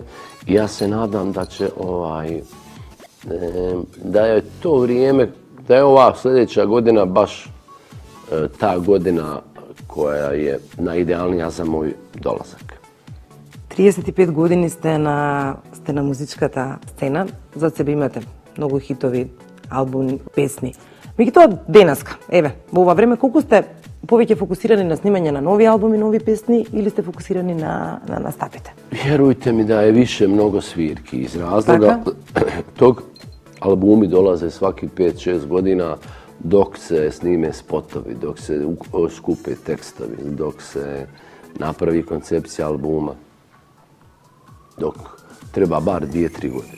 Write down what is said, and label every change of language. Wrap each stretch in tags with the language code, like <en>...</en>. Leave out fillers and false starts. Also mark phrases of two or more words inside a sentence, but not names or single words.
<bs>I ja se nadam da će da je to vrijeme, da je ova sljedeća godina baš ta godina koja je najidealnija za moj dolazak.</bs> <mk>35 години сте на музичката сцена, за себе имате многу хитови, албуми, песни. Меѓутоа, денеска, еве, во ова време, колку сте повеќе фокусирани на снимање на нови албуми, нови песни или сте фокусирани на настапите?</mk> <bs>Vjerujte mi da je više mnogo svirki iz razloga tog albumi dolaze svaki 5-6 godina dok se snime spotovi, dok se skupe tekstovi, dok se napravi koncepcija albuma, dok treba bar 2-3 godine.</bs>